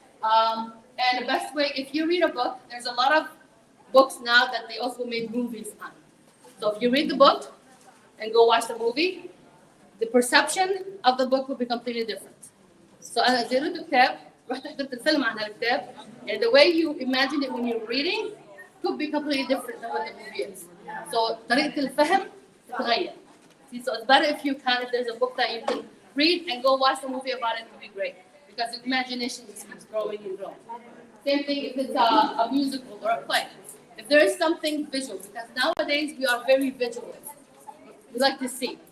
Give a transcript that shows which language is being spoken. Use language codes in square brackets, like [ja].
[en] And the best way, if you read a book, there's a lot of books now that they also made movies on. So if you read the book and go watch the movie, the perception of the book will be completely different. So [ar] أنا قريت الكتاب رحت حضرت الفيلم عن الكتاب [en] and the way you imagine it when you're reading could be completely different than what the movie is. So [ar] طريقة الفهم تتغير. [en] So it's better if there's a book that you can read and go watch the movie about it would be great because the imagination just keeps growing and growing. Same thing if it's a musical or a play. If there is something visual, because nowadays we are very visual. We like to see.